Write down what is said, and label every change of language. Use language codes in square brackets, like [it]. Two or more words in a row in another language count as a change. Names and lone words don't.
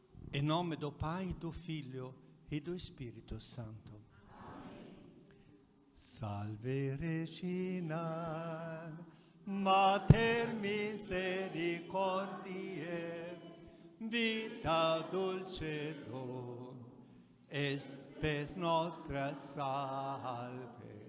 [pt] Em nome do Pai, do Filho e do Spirito Santo. Amém. [la] Salve Regina, Mater misericordiae, vita dulcedo, spes nostra salve.